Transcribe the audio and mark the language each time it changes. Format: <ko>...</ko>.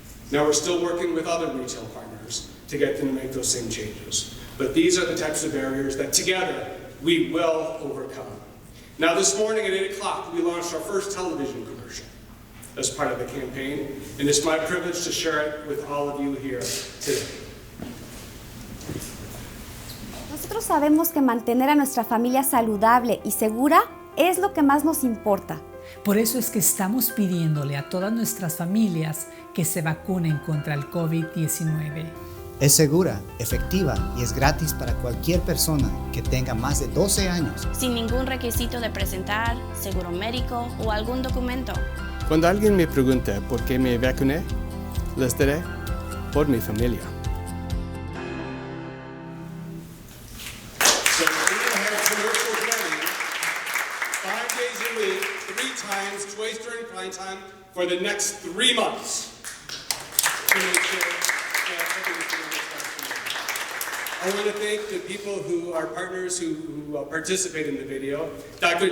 <en>Now we're still working with other retail partners to get them to make those same changes. But these are the types of barriers that together we will overcome. Now this morning at 8 o'clock, we launched our first television commercial as part of the campaign, and it's my privilege to share it with all of you here today.</en> <es>Nosotros sabemos que mantener a nuestra familia saludable y segura es lo que más nos importa. Por eso es que estamos pidiéndole a todas nuestras familias que se vacunen contra el COVID-19. Es segura, efectiva y es gratis para cualquier persona que tenga más de 12 años. Sin ningún requisito de presentar seguro médico o algún documento. Cuando alguien me pregunta por qué me vacuné, les diré por mi familia.</es> <en>So we're going to have commercials running 5 days a week, 3 times, twice during prime time, for the next 3 months. To make sure that everything is vaccinated. I want to thank the people who are partners who participate in the video. Dr.</en>